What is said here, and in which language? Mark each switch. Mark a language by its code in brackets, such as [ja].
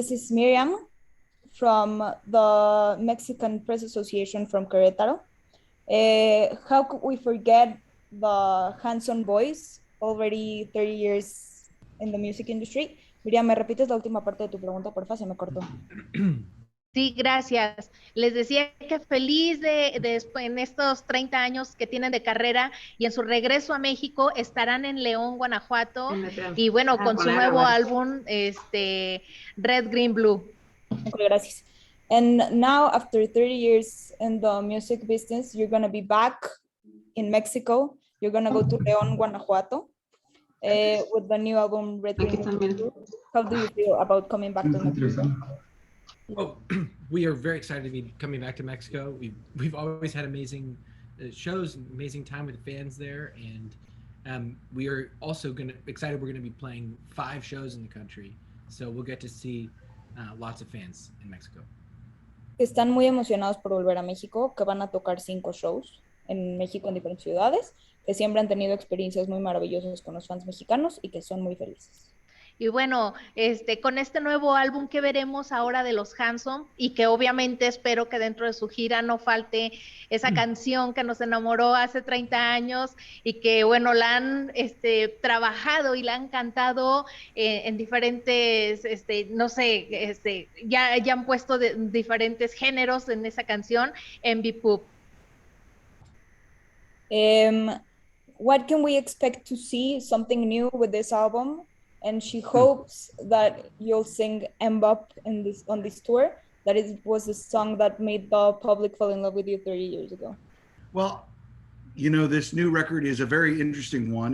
[en] This is Miriam from the Mexican Press Association from Querétaro. How could we forget the Hanson boys, already 30 years in the music industry? [es] Miriam, ¿me repites la última parte de tu pregunta, porfa? Se me cortó. Sí, gracias. Les decía que feliz en estos 30 años que tienen de carrera y en su regreso a México estarán en León, Guanajuato, y bueno, con su nuevo álbum, Red, Green, Blue. Okay, gracias. [en] And now, after 30 years in the music business, you're going to be back in Mexico. You're going to go to León, Guanajuato, with the new album, Red, Green, Blue. How do you feel about coming back to Mexico? Oh, we are very excited to be coming back to Mexico. We've always had amazing shows, amazing time with the fans there, and we are also excited. We're going to be playing 5 shows in the country, so we'll get to see lots of fans in Mexico. [es] Están muy emocionados por volver a México, que van a tocar 5 shows en México en diferentes ciudades, que siempre han tenido experiencias muy maravillosas con los fans mexicanos y que son muy felices. Y bueno, con este nuevo álbum que veremos ahora de los Hanson, y que obviamente espero que dentro de su gira no falte esa canción que nos enamoró hace 30 años y que bueno, la han trabajado y la han cantado en diferentes, no sé, ya han puesto diferentes géneros en esa canción en Bpop. [en] What can we expect to see? Something new with this album? And she hopes that you'll sing Mbop on this tour, that it was the song that made the public fall in love with you 30 years ago. Well, you know, this new record is a very interesting one.